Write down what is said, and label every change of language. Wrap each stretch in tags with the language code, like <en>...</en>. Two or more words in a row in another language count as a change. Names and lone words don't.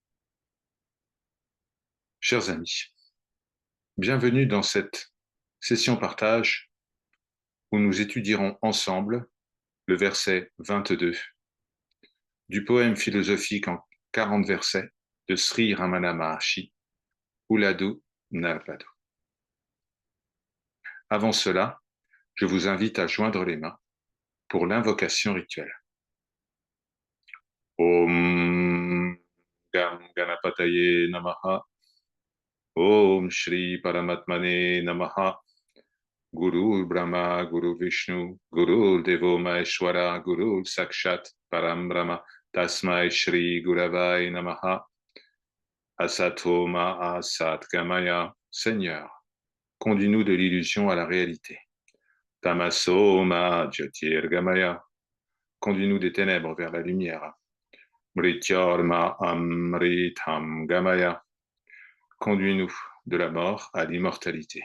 <fr>Chers amis, bienvenue dans cette session partage où nous étudierons ensemble le verset 22 du poème philosophique en 40 versets de Sri Ramana Maharshi, Uladu Narpadu. Avant cela, je vous invite à joindre les mains pour l'invocation rituelle.</fr> <sa>Om Gam Ganapataye Namaha. Om Shri Paramatmane Namaha. Guru Brahma, Guru Vishnu, Guru Devo Maheshwara, Guru Sakshat Param Brahma, Tasmai Shri Guravai Namaha, Asato Ma Asat Gamaya.</sa> <fr>Seigneur, conduis-nous de l'illusion à la réalité.</fr> <sa>Tamaso Ma Jyotir Gamaya,</sa> <fr>conduis-nous des ténèbres vers la lumière.</fr> <sa>Mrityorma Amritam Gamaya,</sa> <fr>conduis-nous de la mort à l'immortalité.</fr>